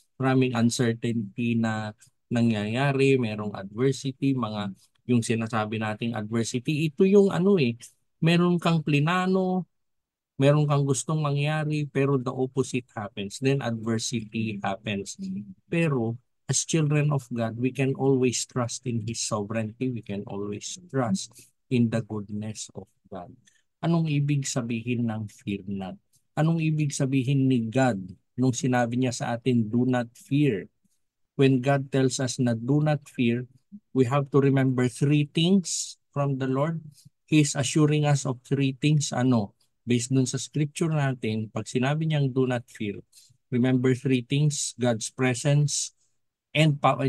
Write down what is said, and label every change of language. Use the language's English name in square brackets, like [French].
[Filipino] Maraming uncertainty na nangyayari, merong adversity, yung sinasabi nating adversity, ito yung meron kang plinano, meron kang gustong mangyari, pero [English] the opposite happens. Then adversity happens. [Filipino] Pero [English] as children of God, we can always trust in His sovereignty. We can always trust in the goodness of God. [Filipino] Anong ibig sabihin ng fear not? Anong ibig sabihin ni God nung sinabi niya sa atin, [English] do not fear? When God tells us na do not fear, we have to remember three things from the Lord. He is assuring us of three things. Based [Filipino] dun sa scripture natin, pag sinabi niyang [English] do not fear, remember three things: God's presence and power.